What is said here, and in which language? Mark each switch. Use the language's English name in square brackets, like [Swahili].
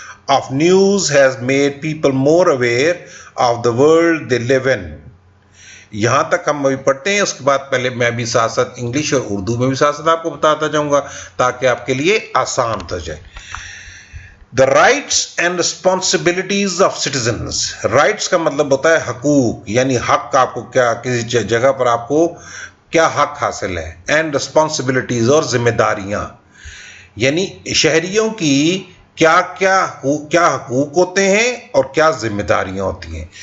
[English] of news has made people more aware of the world they live in. [Urdu] یہاں تک ہم ابھی پڑھتے ہیں، اس کے بعد پہلے میں بھی ساتھ ساتھ انگلش اور اردو میں بھی ساتھ ساتھ آپ کو بتاتا جاؤں گا تاکہ آپ کے لیے آسان ہو جائے. [English] The rights and responsibilities of citizens. [Urdu] Rights کا مطلب ہوتا ہے حقوق، یعنی حق آپ کو کیا، کسی جگہ پر آپ کو کیا حق حاصل ہے. [English] And responsibilities [Urdu] اور ذمہ داریاں، یعنی شہریوں کی کیا حقوق ہوتے ہیں اور کیا ذمہ داریاں ہوتی ہیں.